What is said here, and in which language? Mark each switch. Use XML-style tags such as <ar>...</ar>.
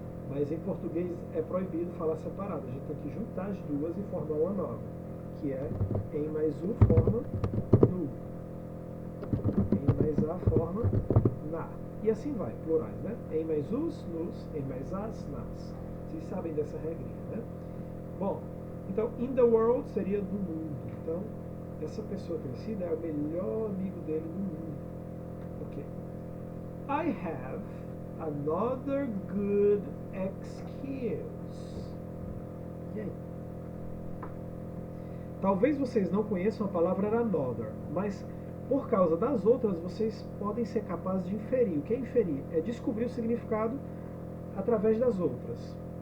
<pt>Mas em português é proibido falar separado. A gente tem que juntar as duas e formar uma nova, que é em mais u forma nu, em mais a forma na. E assim vai, plurais, né? Em mais us, nus, em mais as, nas. Vocês sabem dessa regrinha, né? Bom, então,</pt> <en>in the world</en> <pt>seria do mundo. Então, essa pessoa crescida é o melhor amigo dele do mundo. Ok.</pt> <en>I have another good excuse.</en> <pt>E aí? Talvez vocês não conheçam a palavra another, mas por causa das outras vocês podem ser capazes de inferir. O que é inferir? É descobrir o significado através das outras.</pt>